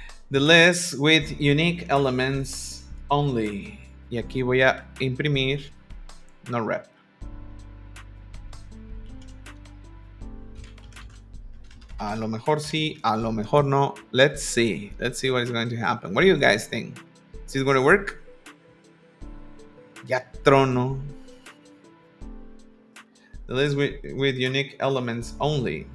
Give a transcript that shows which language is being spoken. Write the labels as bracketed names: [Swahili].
[English] The list with unique elements only. [Spanish] Y aquí voy a imprimir no rep. A lo mejor sí, a lo mejor no. [English] Let's see. Let's see what is going to happen. What do you guys think? Is it going to work? [Spanish] Ya trono. [English] The list with unique elements only.